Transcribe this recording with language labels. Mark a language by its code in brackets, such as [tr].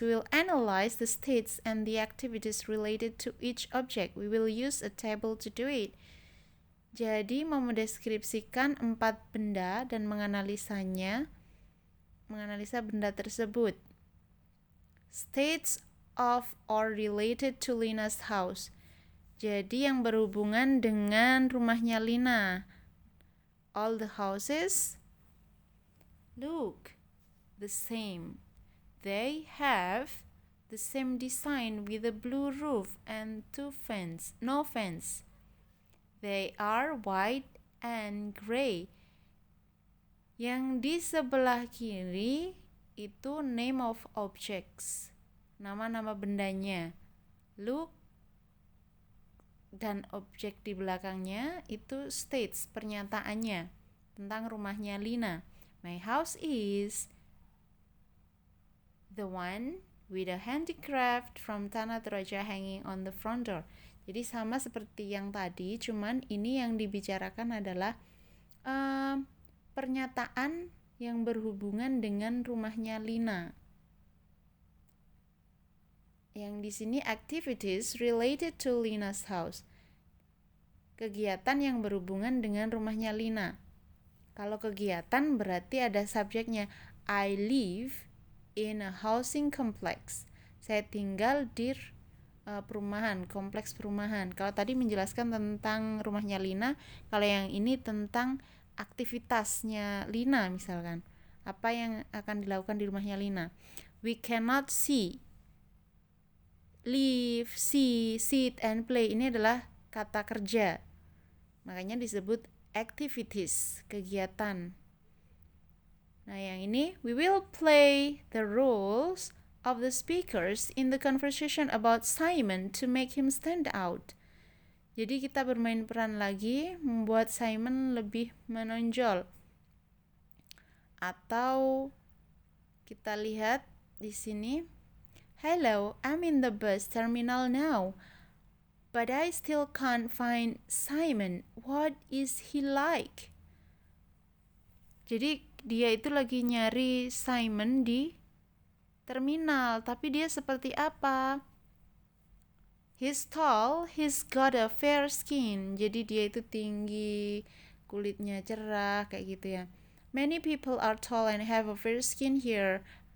[en] We will analyze the states and the activities related to each object. We will use a table to do it. [id] Jadi mau mendeskripsikan 4 benda dan menganalisa benda tersebut. [en] States of or related to Lina's house. [id] Jadi yang berhubungan dengan rumahnya Lina. [en] All the houses look the same. They have the same design with a blue roof and no fence. They are white and gray. [id] Yang di sebelah kiri itu [en] name of objects, [id] nama-nama bendanya. [en] Look, [id] dan objek di belakangnya itu states, pernyataannya tentang rumahnya Lina. [en] My house is the one with a handicraft from Tanah Toraja hanging on the front door. [id] Jadi sama seperti yang tadi, cuman ini yang dibicarakan adalah pernyataan yang berhubungan dengan rumahnya Lina. Yang di sini [en] activities related to Lina's house. [id] Kegiatan yang berhubungan dengan rumahnya Lina. Kalau kegiatan berarti ada subjeknya. [en] I live in a housing complex. [id] Saya tinggal di perumahan, kompleks perumahan. Kalau tadi menjelaskan tentang rumahnya Lina, kalau yang ini tentang aktivitasnya Lina misalkan. Apa yang akan dilakukan di rumahnya Lina. [en] We cannot see. [id] Live, see, sit, and play ini adalah kata kerja. Makanya disebut activities, kegiatan. Nah, yang ini, [en] we will play the roles of the speakers in the conversation about Simon to make him stand out. [id] Jadi kita bermain peran lagi, membuat Simon lebih menonjol. Atau Kita lihat di sini. [en] Hello, I'm in the bus terminal now. But I still can't find Simon. What is he like? [id] Jadi dia itu lagi nyari Simon di terminal, tapi dia seperti apa? [en] He's tall, he's got a fair skin. [id] Jadi dia itu tinggi, kulitnya cerah kayak gitu ya. [en] Many people are tall and have a fair skin here.